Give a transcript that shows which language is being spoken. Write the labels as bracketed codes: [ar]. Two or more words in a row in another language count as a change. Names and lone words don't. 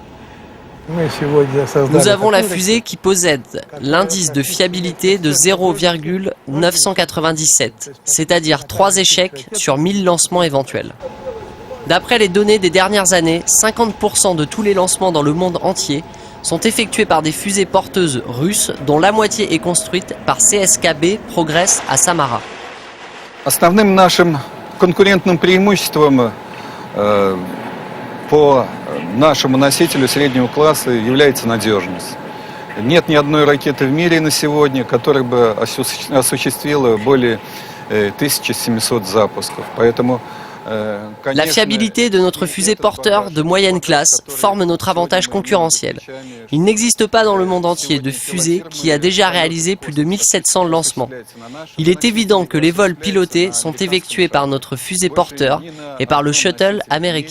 [fr] Nous avons la fusée qui possède l'indice de fiabilité de 0,997, c'est-à-dire 3 échecs sur 1000 lancements éventuels. D'après les données des dernières années, 50% de tous les lancements dans le monde entier sont effectués par des fusées porteuses russes, dont la moitié est construite par CSKB Progress à Samara. [ru] Основным нашим конкурентным преимуществом по нашему носителю среднего класса является надежность. Нет ни одной ракеты в мире на сегодня, которая бы осуществила более 1700 запусков. Поэтому [fr] la fiabilité de notre fusée porteur de moyenne classe forme notre avantage concurrentiel. Il n'existe pas dans le monde entier de fusée qui a déjà réalisé plus de 1700 lancements. Il est évident que les vols pilotés sont effectués par notre fusée porteur et par le shuttle américain.